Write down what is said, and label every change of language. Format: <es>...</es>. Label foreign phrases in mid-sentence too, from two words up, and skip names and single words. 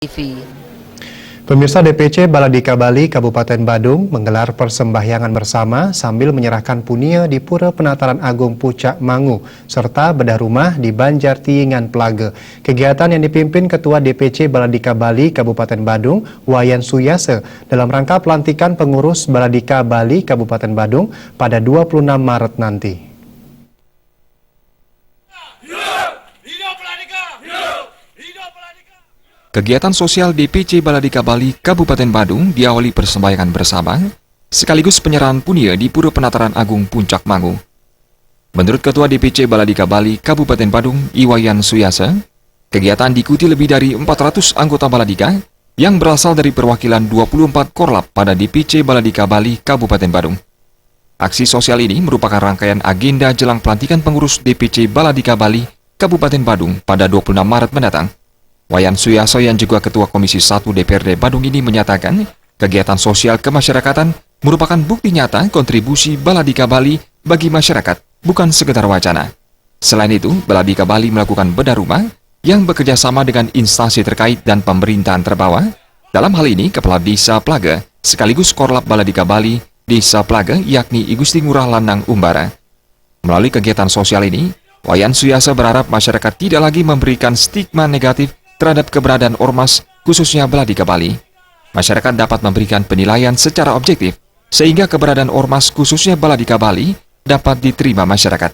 <id>TV. Pemirsa, DPC Baladika Bali Kabupaten Badung menggelar persembahyangan bersama sambil menyerahkan punia di Pura Penataran Agung Pucak Mangu serta bedah rumah di Banjar Tiingan Plage. Kegiatan yang dipimpin Ketua DPC Baladika Bali Kabupaten Badung, Wayan Suyase, dalam rangka pelantikan pengurus Baladika Bali Kabupaten Badung pada 26 Maret nanti. Kegiatan sosial DPC Baladika Bali Kabupaten Badung diawali persembahyangan bersama, sekaligus penyerahan punia di Pura Penataran Agung Puncak Mangu. Menurut Ketua DPC Baladika Bali Kabupaten Badung, Wayan Suyase, kegiatan diikuti lebih dari 400 anggota Baladika yang berasal dari perwakilan 24 korlap pada DPC Baladika Bali Kabupaten Badung. Aksi sosial ini merupakan rangkaian agenda jelang pelantikan pengurus DPC Baladika Bali Kabupaten Badung pada 26 Maret mendatang. Wayan Suyase yang juga Ketua Komisi 1 DPRD Badung ini menyatakan, kegiatan sosial kemasyarakatan merupakan bukti nyata kontribusi Baladika Bali bagi masyarakat, bukan sekedar wacana. Selain itu, Baladika Bali melakukan bedah rumah yang bekerja sama dengan instansi terkait dan pemerintahan terbawah. Dalam hal ini, Kepala Desa Plage sekaligus Korlap Baladika Bali Desa Plage yakni I Gusti Ngurah Landang Umbara. Melalui kegiatan sosial ini, Wayan Suyase berharap masyarakat tidak lagi memberikan stigma negatif terhadap keberadaan ormas, khususnya Baladika Bali. Masyarakat dapat memberikan penilaian secara objektif, sehingga keberadaan ormas, khususnya Baladika Bali, dapat diterima masyarakat.</id>